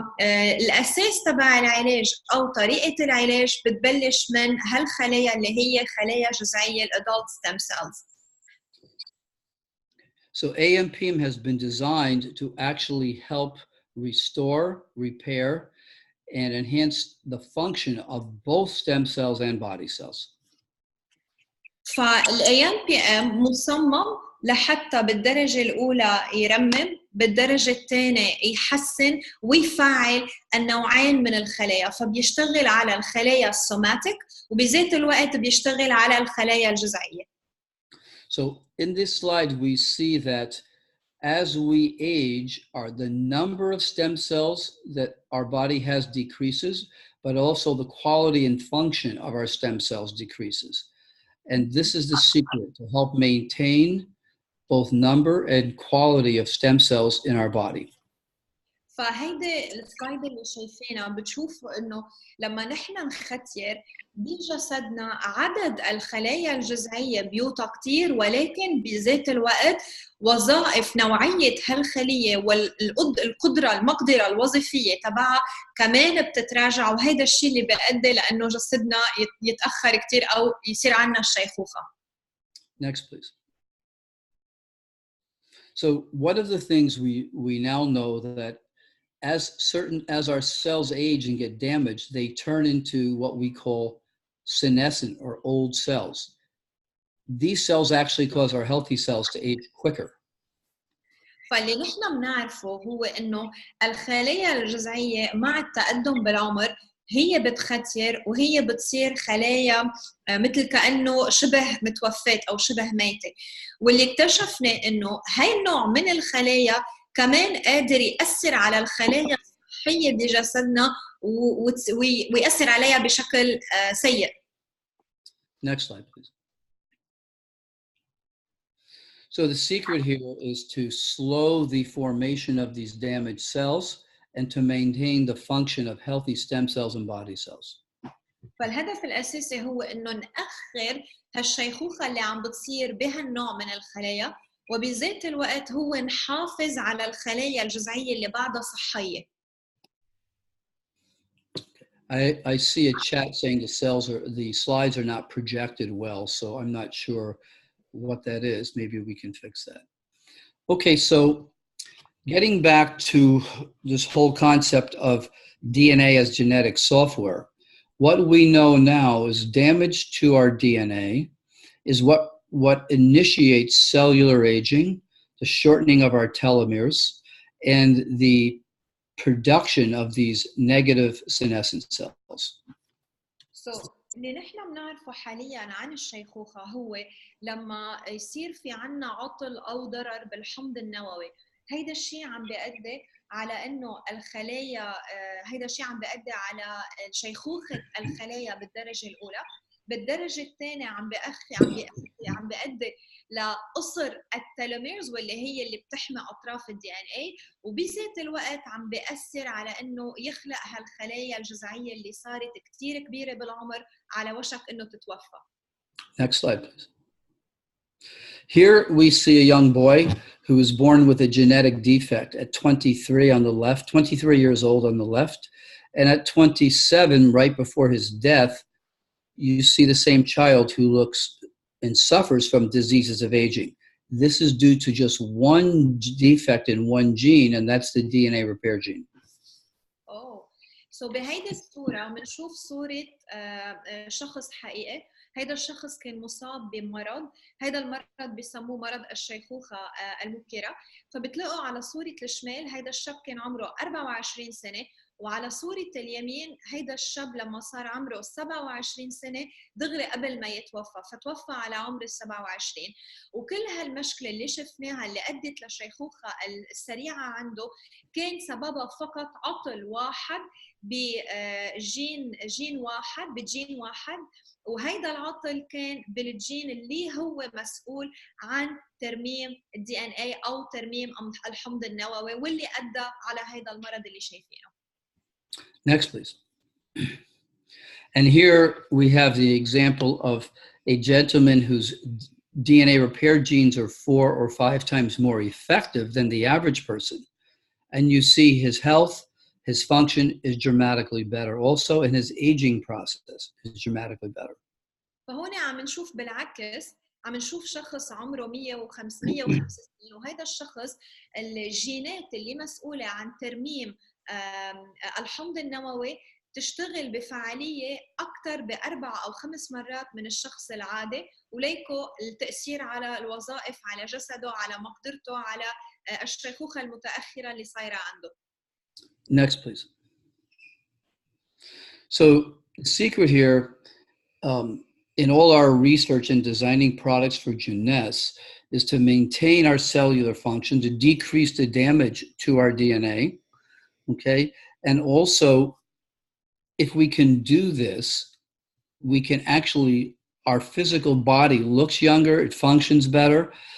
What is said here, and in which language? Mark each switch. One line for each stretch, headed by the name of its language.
Arabic: فالأساس تبع العلاج أو طريقة العلاج بتبلش من هالخلايا اللي هي خلايا جذعية
English: adult stem cells. So AMPM has been designed to actually help restore, repair, and enhance the function of both stem cells and body cells.
Arabic: فالAMPM مصمم لحتى بالدرجة الأولى يرمم، بالدرجة الثانية يحسن ويفعل النوعين من الخلايا، فبيشتغل على الخلايا السوماتيك وبذات الوقت بيشتغل على الخلايا الجذعية.
English: So in this slide, we see that as we age, the number of stem cells that our body has decreases, but also the quality and function of our stem cells decreases. And this is the secret to help maintain both number and quality of stem cells in our body.
Arabic: فهيدي السلايد اللي شايفينها بتشوفوا انه لما نحن نختير بجسدنا عدد الخلايا الجذعيه بيوطى كتير، ولكن بذات الوقت وظائف نوعيه هالخليه المقدره الوظيفيه تبعها كمان بتتراجع، وهذا الشيء اللي بيؤدي لانه جسدنا يتاخر كتير او يصير عندنا الشيخوخه.
English: Next, please. So one of the things we now know that as our cells age and get damaged, they turn into what we call senescent or old cells. These cells actually cause our healthy cells to age quicker.
Arabic: فاللي نحن بنعرفه هو انه الخلايا الجذعيه مع التقدم بالعمر هي بتختير وهي بتصير خلايا مثل كانه شبه متوفاه او شبه ميته، واللي اكتشفنا انه هاي النوع من الخلايا كمان قادر ياثر على الخلايا الصحيه بجسدنا ويأثر عليها بشكل سيء.
English: Next slide, please. So the secret here is to slow the formation of these damaged cells and to maintain the function of healthy stem cells and body cells.
Arabic: فالهدف الأساسي هو إنه نأخر هالشيخوخة اللي عم بتصير بهالنوع من الخلايا، وبذات الوقت هو نحافظ على الخلايا الجذعية اللي بعدها صحية.
English: I see a chat saying the slides are not projected well, so I'm not sure what that is. Maybe we can fix that. Okay, so getting back to this whole concept of DNA as genetic software, what we know now is damage to our DNA is what initiates cellular aging, the shortening of our telomeres, and the production of these negative senescent cells.
Arabic: اللي نحن بنعرفه حاليا عن الشيخوخة هو لما يصير في عنا عطل أو ضرر بالحمض النووي، هيدا الشيء عم بيؤدي على إنه الخلايا هيدا الشيء عم بيؤدي على شيخوخة الخلايا بالدرجة الأولى. بالدرجة الثانية عم بيؤدي لقصر التلوميرز واللي هي اللي بتحمي أطراف الدي ان اي، وبذات الوقت عم بيأثر على إنه يخلق هالخلايا الجذعية اللي صارت كتير كبيرة بالعمر على وشك إنه تتوفى.
English: Next slide, please. Here we see a young boy who was born with a genetic defect at 23 on the left, 23 years old on the left, and at 27, right before his death, you see the same child who looks and suffers from diseases of aging. This is due to just one defect in one gene, and that's the DNA repair gene.
Arabic: So بهيدي الصورة بنشوف صورة شخص حقيقي. هيدا الشخص كان مصاب بمرض، هيدا المرض بيسموه مرض الشيخوخة المبكرة. فبتلاقوا على صورة الشمال هيدا الشاب كان عمره 24 سنة، وعلى صورة اليمين هيدا الشاب لما صار عمره 27 سنة دغري قبل ما يتوفى، فتوفى على عمر 27. وكل هالمشكلة اللي شفناها اللي أدت للشيخوخة السريعة عنده كان سببها فقط عطل واحد بجين واحد، وهيدا العطل كان بالجين اللي هو مسؤول عن ترميم الدي ان اي او ترميم الحمض النووي، واللي ادى على هيدا المرض اللي شايفينه.
English: Next, please. And here we have the example of a gentleman whose DNA repair genes are 4 or 5 times more effective than the average person. And you see his health, his function is dramatically better also, and his aging process is dramatically better.
Arabic: فهون عم نشوف بالعكس، عم نشوف شخص عمره 105 سنين، وهذا الشخص الجينات اللي مسؤولة عن ترميم الحمض النووي تشتغل بفعالية أكثر ب4 أو 5 مرات من الشخص العادي، وليكو التأثير على الوظائف، على جسده، على مقدرته، على الشيخوخة المتأخرة اللي صايرة عنده.
English: Next, please. So the secret here in all our research and designing products for Jeunesse is to maintain our cellular function, to decrease the damage to our DNA, okay? And also, if we can do this, we can actually, our physical body looks younger, it functions better.